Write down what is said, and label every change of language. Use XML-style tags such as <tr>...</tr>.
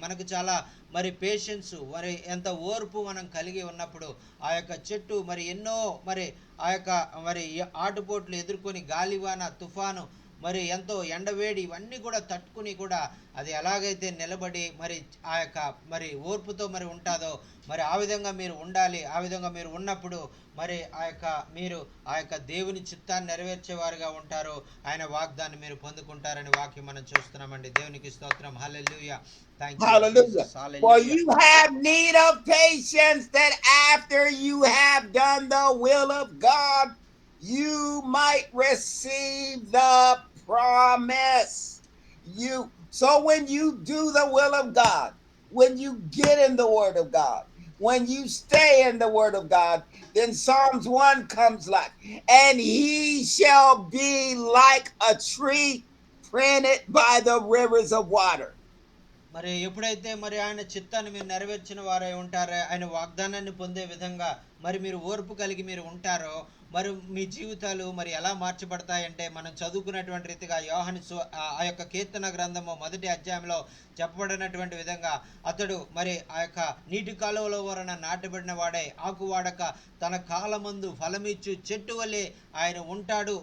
<te>మనకు చాలా మరి పేషెన్స్ మరి ఎంత ఓర్పు మనం కలిగి ఉన్నప్పుడు ఆ యొక్క చెట్టు మరి ఎన్నో మరి ఆ యొక్క మరి ఆటుపోట్లు ఎదుర్కొని గాలివాన తుఫాను మరి ఎంతో ఎండవేడి ఇవన్నీ కూడా తట్టుకుని కూడా అది ఎలాగైతే నిలబడి మరి ఆ యొక్క మరి ఓర్పుతో మరి ఉంటుందో మరి ఆ విధంగా మీరు ఉండాలి. ఆ విధంగా మీరు ఉన్నప్పుడు మరి మీరు ఆ యొక్క దేవుని చిత్తాన్ని నెరవేర్చేవారుగా ఉంటారు. ఆయన వాగ్దాన్ని మీరు పొందుకుంటారని వాక్యం మనం చూస్తున్నామండి. దేవునికి స్తోత్రం. హల్లెలూయా. Thank you</te> <en>Hallelujah.</en> <te>Jesus.</te> <en>For</en> <te>hallelujah.</te> <en>you have need of patience, that after you have done the will of God, you might receive the promise. So when you do the will of God, when you get in the word of God, when you stay in the word of God, then Psalms 1 comes like, and he shall be like a tree planted by the rivers of water.</en> <te>మరి ఎప్పుడైతే మరి ఆయన చిత్తాన్ని మీరు నెరవేర్చిన వారై ఉంటారో, ఆయన వాగ్దానాన్ని పొందే విధంగా మరి మీరు ఓర్పు కలిగి మీరు ఉంటారో మరి మీ జీవితాలు మరి ఎలా మార్చబడతాయంటే మనం చదువుకున్నటువంటి రీతిగా ఆ యొక్క కీర్తన గ్రంథము 1వ అధ్యాయంలో చెప్పబడినటువంటి విధంగా అతడు మరి ఆ యొక్క నీటి కాలువలో వలన నాటబడిన వాడే ఆకు వాడక తన కాలమందు ఫలమిచ్చు చెట్టు వలె ఆయన ఉంటాడు.</te>